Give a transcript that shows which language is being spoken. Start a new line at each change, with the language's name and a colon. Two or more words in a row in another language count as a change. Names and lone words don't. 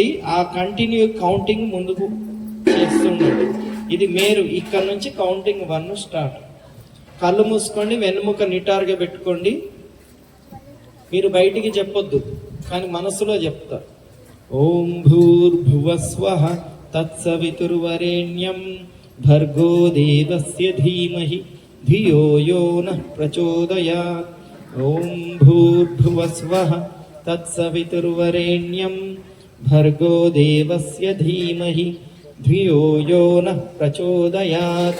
Telugu: ఆ
English: continue counting
Telugu: ముందుకు చేస్తుండండి. ఇది మీరు ఇక్కడ నుంచి కౌంటింగ్ 1 స్టార్ట్. కళ్ళు మూసుకోండి, వెన్నుముక నిటారుగా పెట్టుకోండి. మీరు బయటికి చెప్పొద్దు, కానీ మనస్సులో చెప్తారు.
Sanskrit: ఓం భూర్భువస్వః తత్సవితుర్వరేణ్యం భర్గో దేవస్య ధీమహి ధియో యో నః ప్రచోదయాత్. ఓం భూర్భువస్వః తత్సవితుర్వరేణ్యం భర్గో దేవస్య ధీమహి ధియో యో నః ప్రచోదయాత్.